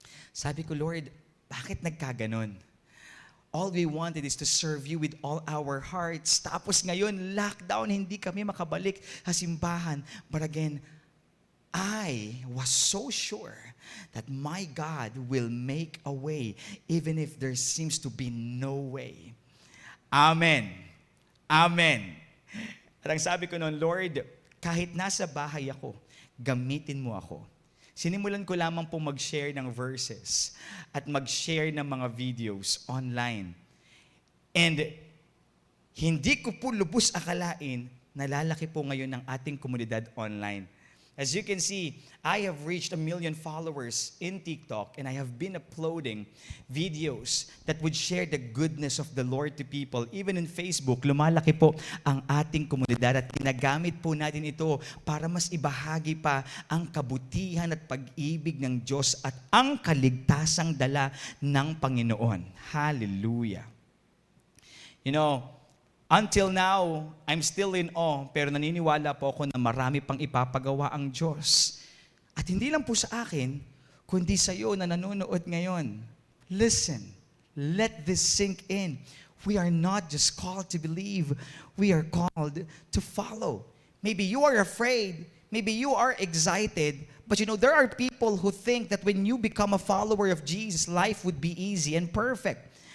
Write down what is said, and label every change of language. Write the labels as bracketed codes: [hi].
[tl] Sabi ko, Lord, bakit nagkaganon? [en] All we wanted is to serve You with all our hearts. [tl] Tapos ngayon, lockdown, hindi kami makabalik sa simbahan. [en] But again, I was so sure that my God will make a way even if there seems to be no way. Amen. Amen. [tl] At ang sabi ko noon, Lord, kahit nasa bahay ako, gamitin Mo ako. Sinimulan ko lamang po mag-share ng verses at mag-share ng mga videos online. And hindi ko po lubos akalain na lalaki po ngayon ng ating komunidad online. [en] As you can see, I have reached 1 million followers in TikTok, and I have been uploading videos that would share the goodness of the Lord to people. Even in Facebook, [tl] lumalaki po ang ating komunidad at ginagamit po natin ito para mas ibahagi pa ang kabutihan at pag-ibig ng Diyos at ang kaligtasang dala ng Panginoon. Hallelujah. [en] You know, until now, I'm still in awe, [tl] pero naniniwala po ako na marami pang ipapagawa ang Diyos. At hindi lang po sa akin, kundi sa iyo na nanonood ngayon. [en] Listen, let this sink in. We are not just called to believe, we are called to follow. Maybe you are afraid, maybe you are excited, but you know, there are people who think that when you become a follower of Jesus, life would be easy and perfect.